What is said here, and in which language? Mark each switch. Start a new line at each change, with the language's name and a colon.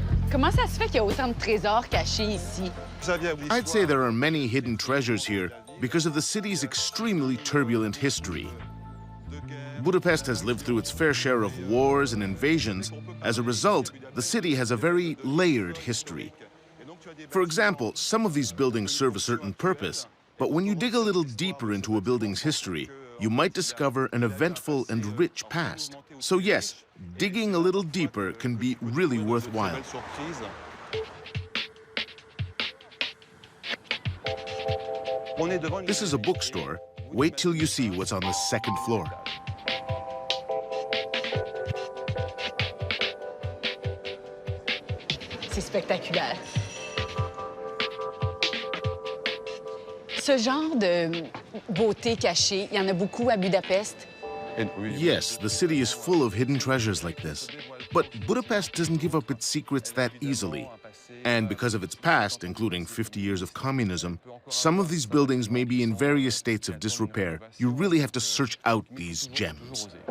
French: Comment ça se fait qu'il y a autant de trésors cachés ici?
English: I'd say there are many hidden treasures here because of the city's extremely turbulent history. Budapest has lived through its fair share of wars and invasions. As a result, the city has a very layered history. For example, some of these buildings serve a certain purpose, but when you dig a little deeper into a building's history, you might discover an eventful and rich past. So yes, digging a little deeper can be really worthwhile. This is a bookstore. Wait till you see what's on the second floor.
French: C'est spectaculaire. Ce genre de beauté cachée, il y en a beaucoup à Budapest.
English: Yes, the city is full of hidden treasures like this. But Budapest doesn't give up its secrets that easily. And because of its past, including 50 years of communism, some of these buildings may be in various states of disrepair. You really have to search out these gems.